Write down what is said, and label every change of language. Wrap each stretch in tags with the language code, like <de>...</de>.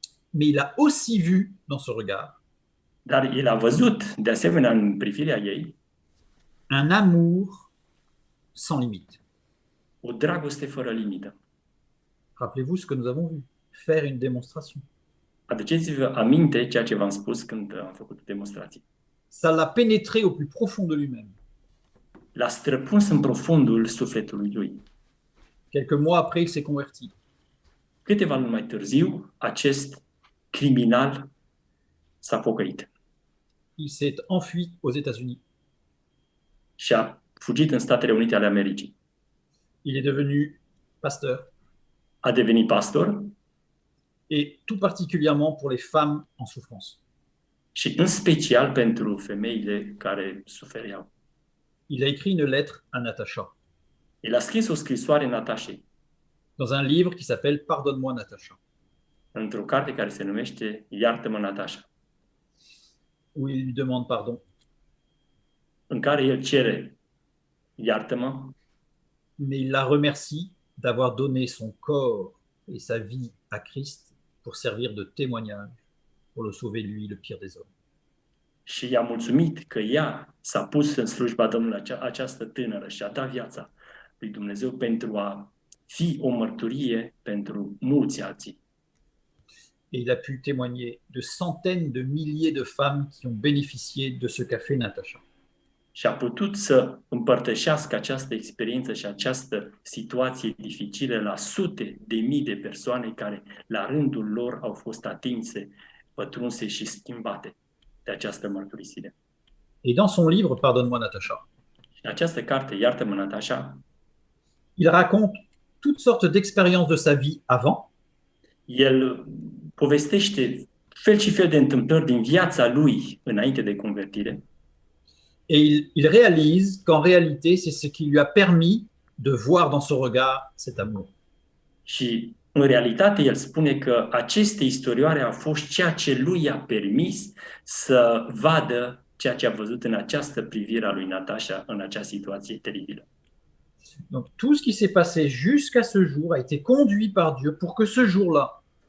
<fr>Mais il a aussi vu dans ce regard</fr> <ro>Dar el a văzut, de asemenea, în privirea ei,</ro> <fr>un amour sans limite.</fr> <ro>o dragoste fără limită.</ro> <fr>Rappelez-vous ce que nous avons vu. Faire une démonstration.</fr> <ro>Aduceți-vă aminte ceea ce v-am spus când am făcut demonstrații.</ro> <fr>Ça l'a pénétré au plus profond de lui-même.</fr> <ro>L-a străpuns în profundul sufletului lui.</ro> <fr>Quelques mois après, il s'est converti.</fr> <ro>Câteva luni mai târziu, acest criminal s-a pocăit</ro> <fr>Il s'est enfui aux États-Unis.</fr> <ro>și a fugit în Statele Unite ale Americii.</ro> <fr>Il est devenu pasteur,</fr> <ro>A devenit pastor</ro> <fr>et tout particulièrement pour les femmes en souffrance.</fr> <ro>și în special pentru femeile care sufereau.</ro> <fr>Il a écrit une lettre à Natacha</fr> <ro>El a scris o scrisoare Natashei</ro> <fr>dans un livre qui s'appelle Pardonne-moi Natacha,</fr> <ro>într-o carte care se numește Iartă-mă, Natasha,</ro> <fr>où il lui demande pardon,</fr> <ro>în care el cere iartă-mă,</ro> <fr>mais il la remercie d'avoir donné son corps et sa vie à Christ pour servir de témoignage, pour le sauver lui, le pire des hommes.</fr> <ro>și i-a mulțumit că ea s-a pus în slujba Domnului, această tânără, și a dat viața lui Dumnezeu pentru a fi o mărturie pentru mulți alții.</ro> <fr>Et il a pu témoigner de centaines de milliers de femmes qui ont bénéficié de ce qu'a fait Natacha.</fr> <ro>Și a putut să împărtășească această experiență și această situație dificilă la sute de mii de persoane care, la rândul lor, au fost atinse, pătrunse și schimbate de această mărturisire.</ro> <fr>Et dans son livre Pardonne-moi Natacha,</fr> <ro>Și în această carte, Iartă-mă, Natasha,</ro> <fr>il raconte toutes sortes d'expériences de sa vie avant</fr> <ro>el povestește fel și fel de întâmplări din viața lui înainte de convertire</ro> <fr>et il réalise qu'en réalité, c'est ce qui lui a permis de voir dans son regard cet amour.</fr> <ro>și, în realitate, el spune că aceste istorioare au fost ceea ce lui i-a permis să vadă ceea ce a văzut în această privire a lui Natasha, în acea situație teribilă.</ro> <fr>Donc tout ce qui s'est passé jusqu'à ce jour a été conduit par Dieu pour que ce jour-là,</fr>